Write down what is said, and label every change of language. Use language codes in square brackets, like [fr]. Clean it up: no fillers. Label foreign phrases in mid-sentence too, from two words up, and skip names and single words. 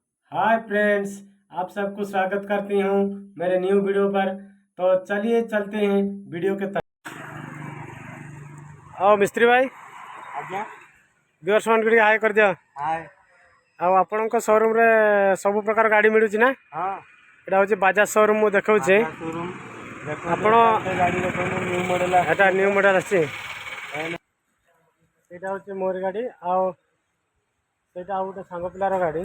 [hi] हाय फ्रेंड्स, आप सबको स्वागत करती हूँ मेरे [en] new video [hi] पर। तो चलिए चलते हैं वीडियो के तक। आओ मिस्त्री भाई, आज्ञा व्यूअर्स मान के हाय कर दिया। हाय [or] ଆଉ ଆପଣଙ୍କ ଶୋରୁମ୍ରେ ସବୁ ପ୍ରକାର ଗାଡ଼ି ମିଳୁଛି ନା? ହଁ ଏଇଟା ହେଉଛି ବାଜାଜ ଶୋରୁମ୍। ମୁଁ ଦେଖାଉଛି ବାଜାଜ ଶୋରୁମ୍ ଦେଖନ୍ତୁ ଆପଣ ଗୋଟେ ଗାଡ଼ି ଦେଖନ୍ତୁ [en] new model [or] ଏଇଟା [en] new model [or] ଆସିଛି। ଆସିଛି। ସେଇଟା ହେଉଛି ମୋର ଗାଡ଼ି, ଆଉ ସେଇଟା ଆଉ ଗୋଟେ ସାଙ୍ଗ ପିଲାର ଗାଡ଼ି।